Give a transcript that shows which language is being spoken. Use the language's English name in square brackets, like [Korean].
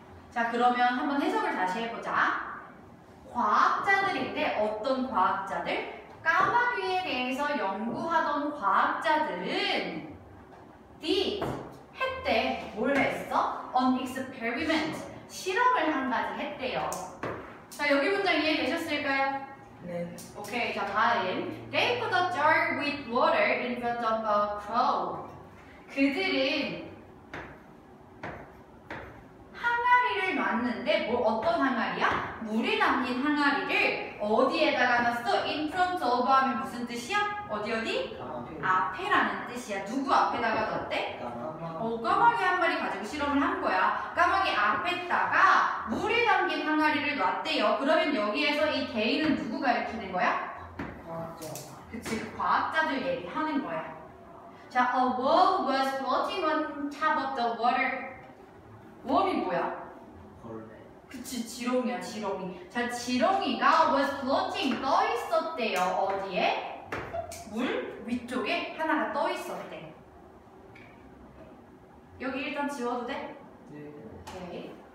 [Korean] 자, 그러면 한번 해석을 다시 해보자. 과학자들인데 어떤 과학자들? 까마귀에 대해서 연구하던 과학자들은 did, 했대. 뭘 했어? [English] An experiment, [Korean] 실험을 한 가지 했대요. 자, 여기 문장 이해되셨을까요? 네. 오케이, 자, 다음. [English] They put a jar with water in front of a crow. [Korean] 그들은 항아리를 놨는데 어떤 항아리야? 물이 담긴 항아리를 어디에다가 놨어? [English] In front of [Korean] 하면 무슨 뜻이야? 어디? 앞에라는 뜻이야. 누구 앞에다가 놨대? 까마귀 한 마리 가지고 실험을 한 거야. 까마귀 앞에다가 물이 담긴 항아리를 놨대요. 그러면 여기에서 이 they는 누구 가리키는 거야? 과학자. 그치, 그 과학자들 얘기하는 거야. [English] 자, a worm was floating on top of the water. [Korean] 웜이 뭐야? 그치, 지렁이야, 지렁이. 자, 지렁이가 [English] was floating, [Korean] 떠 있었대요. 어디에? 물 위쪽에 하나가 떠 있었대. 여기 일단 지워도 돼? 네. 오케이.